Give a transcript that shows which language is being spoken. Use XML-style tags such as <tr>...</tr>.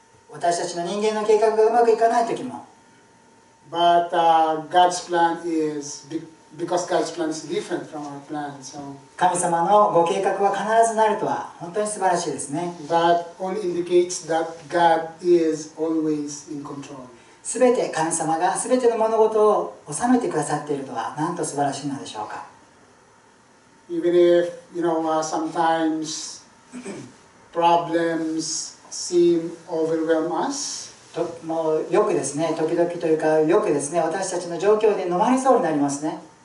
<ja>私たちの人間の計画がうまくいかないときも。</ja> <en>But God's plan is, because God's plan is different from our plan. So</en> <ja>神様のご計画は必ずなるとは本当に素晴らしいですね。</ja> <en>that only indicates that God is always in control.</en> <ja>すべて神様がすべての物事を治めてくださっているとはなんと素晴らしいのでしょうか。</ja> <en>Even if, sometimes problems seem overwhelm us.</en> <ja>もうよくですね、時々というかよくですね、私たちの状況で飲まれそうになりますね。</ja>